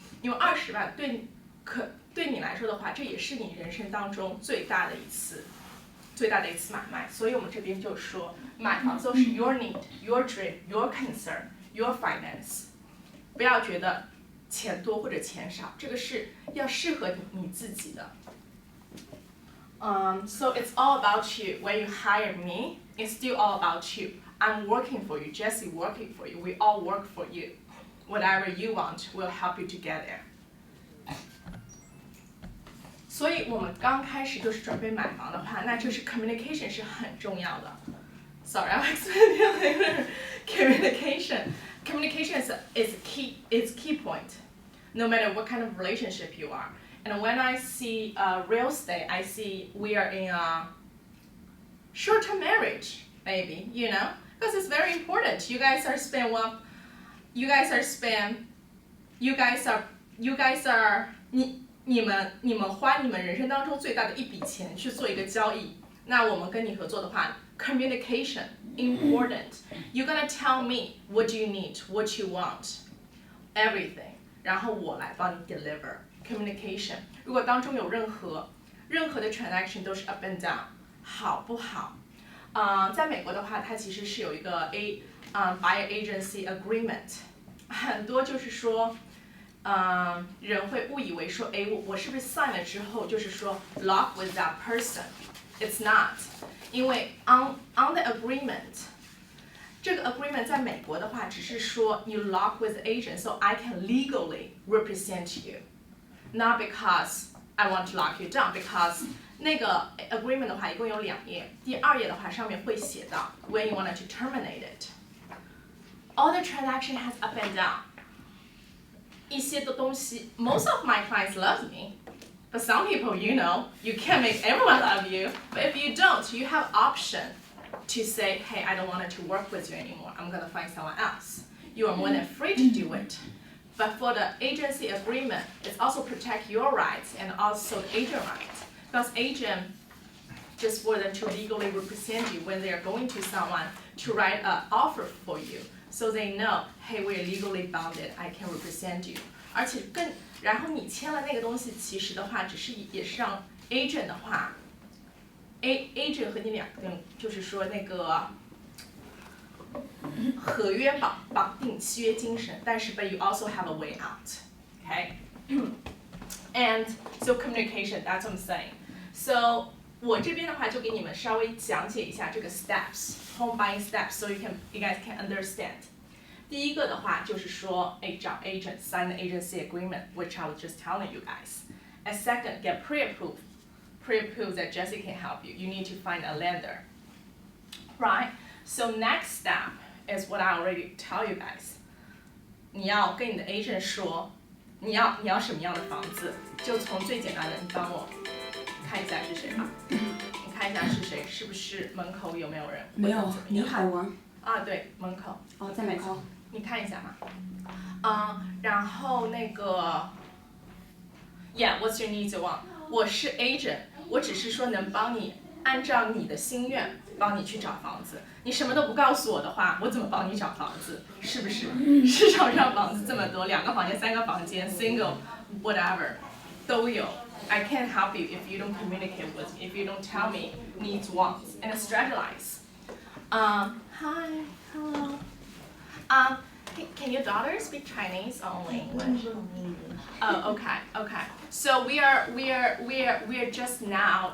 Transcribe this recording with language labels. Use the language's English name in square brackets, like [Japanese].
[Chinese] 因为20万对你来说的话，这也是你人生当中最大的一次买卖。所以我们这边就说，买房都是 [English] your need、your dream、your concern、your finance， [Chinese] 不要觉得钱多或者钱少，这个是要适合你自己的。 [English] So it's all about you. When you hire me, it's still all about you. I'm working for you, Jessie working for you. We all work for you. Whatever you want, we'll help you to get there. [Chinese] 所以我们刚开始就是准备买房的话，那就是 communication 是很重要的。 [English] Sorry, I'll explain it later. Communication is key point. No matter what kind of relationship you are. And when I see real estate, I see we are in a short-term marriage, maybe, because it's very important. You guys are [Chinese] 你们花你们人生当中最大的一笔钱去做一个交易。那我们跟你合作的话 ， [English] communication important. You're gonna tell me what you need, what you want, everything. [Chinese] 然后我来帮你 deliver。Communication， 如果当中有任何的 transaction 都是 [English] up and down， [Chinese] 好不好？在美国的话，它其实是有一个buyer agency agreement， 很多就是说，人会误以为说，我是不是 sign 了之后就是说 [English] lock with that person？ It's not， [Chinese] 因为 [English] on the agreement。这个 agreement [Chinese] 在美国的话，只是说 [English] you lock with the agent, so I can legally represent you, not because I want to lock you down. [Chinese] Because 那个 agreement 的话，一共有2页，第2页的话上面会写到 [English] when you want to terminate it. all the transaction has up and down. [Chinese] 一些的东西 [English] most of my clients love me, but some people, you know, you can't make everyone love you. But if you don't, you have option to say, hey, I don't want to work with you anymore. I'm gonna find someone else. You are more than free to do it. But for the agency agreement, it's also protect your rights and also the agent rights. Because agent, just for them to legally represent you when they are going to someone to write an offer for you. So they know, hey, we're legally bounded, I can represent you. [Chinese] 而且然后你签了那个东西，其实的话，也是让 agent 的话 ，agent 和你两个就是说那个合约绑定契约精神，但是 [English] but you also have a way out, okay? And so communication, that's what I'm saying. So [Chinese] 我这边的话就给你们稍微讲解一下这个 [English] steps, home buying steps, so you guys can understand. [Chinese] 第一个的话就是说，找 [English] agent sign the agency agreement, which I was just telling you guys. And second, get pre-approved. Pre-approved that Jessie can help you. You need to find a lender, right? So next step is what I already tell you guys. [Chinese] 你要跟你的 agent 说，你要什么样的房子？就从最简单的，你帮我看一下是谁吧。你看一下是谁，是不是门口有没有人？没有，你好啊。啊，对，门口。哦，在门口。你看一下嘛。然后那个 [English] ，Yeah, what's your needs want? [Chinese] 我是 agent， 我只是说能帮你按照你的心愿帮你去找房子。你什么都不告诉我的话，我怎么帮你找房子？是不是？市场上房子这么多，2个房间、3个房间 ， [English] single, whatever [Chinese] 都有。 [English] I can't help you if you don't communicate with me, if you don't tell me needs, wants, and strategize. Hi, hello. Can your daughter speak Chinese or only English? Oh, okay. So we are just now.